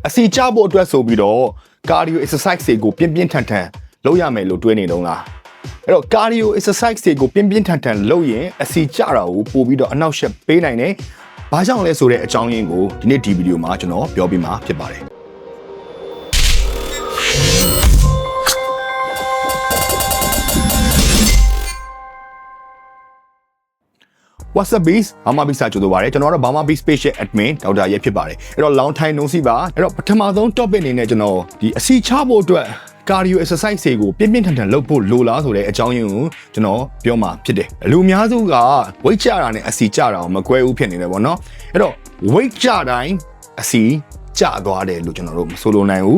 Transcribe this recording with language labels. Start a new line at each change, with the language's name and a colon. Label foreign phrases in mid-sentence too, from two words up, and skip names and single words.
Burmese: အစီချဖို့အတွက်ဆိုပြီးတော့
English: cardio exercise
Burmese: တွေကိုပြင်းပြင်းထန်ထန်လုပ်ရမယ်လို့တွေးနေတော့လားအဲ့တော့
English: cardio exercise
Burmese: တွေကိုပြင်းပြင်းထန်ထန်လုပ်ရင်အစီချတာကိုပို့ပြီးတော့အနောက်ရှက်ပေးနိုင်တယ်ဘာကြောင့်လဲဆိုတဲ့အကြောင်းရင်းကိုဒီနေ့ဒီဗီဒီယိုမှာကျွန်တော်ပြောပြမှာဖြစ်ပါတယ်
English: What's up bees
Burmese: ဘာမှ bees စာကြိုးတော့ပါတယ်ကျွန်တော်ကတော့ဘာမှ bees page ရဲ့ admin ဒေါက်တာရဲဖြစ်ပါတယ်အဲ့တော့
English: long time no see
Burmese: ပါအဲ့တော့ပထမဆုံး topic အနေနဲ့ကျွန်တော်ဒီအစီချဖို့အတွက်
English: cardio exercise
Burmese: တွေကိုပြင်းပြင်းထန်ထန်လုပ်ဖို့လိုလားဆိုတဲ့အကြောင်းရင်းကိုကျွန် တော်ပြောမှာဖြစ်တယ်လူအများစုက weight ကျတာနဲ့အစီကျတာကိုမကွဲဘူးဖြစ်နေတယ်ပေါ့နော်အဲ့တော့ weight ကျတိုင်းအစီကျသွားတယ်လို့ကျွန်တော်တို့မဆိုလိုနိုင်ဘူး